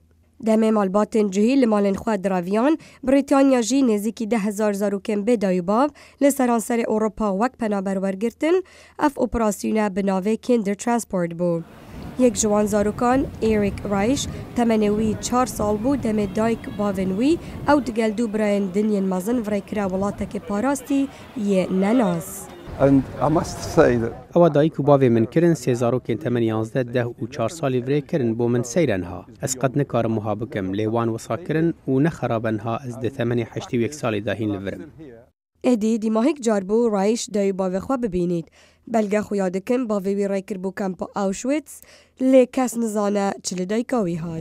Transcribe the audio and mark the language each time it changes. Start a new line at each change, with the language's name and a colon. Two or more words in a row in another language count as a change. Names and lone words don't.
Kurdish: Demê malbatên cihî li malên xwe diraviyan, Brîtanya jî nêzîkî 10,000 zarokên bêdayîbav li seranserê Ewropa wek penaber wergirtin, ev operasyona bi navê Kinder Transport bû. Yek ji wan zarokan, Eric Reich, temenê wî 4 sal bû demê dayk bavên wî ew digel dû birayên dinyên mezin virêkira welatekê parastî yê nenas. ئەوە دایک و bavê min kirin sê zarokên temen 11, 10 û 4 salî virê kirin bo min seyren ha. Ez qet nikarim wiha bikim lê wan wisa kirin û nexeraben ha ez di temenê 81 salî de hîn li virim. Êdî dîmahîk car bû Reich dayî bavê xwe bibînît. Belge xuya dikin bavê wî rêkir bû kampa Auschwitz lê kes nizane çi li dayika wî hat.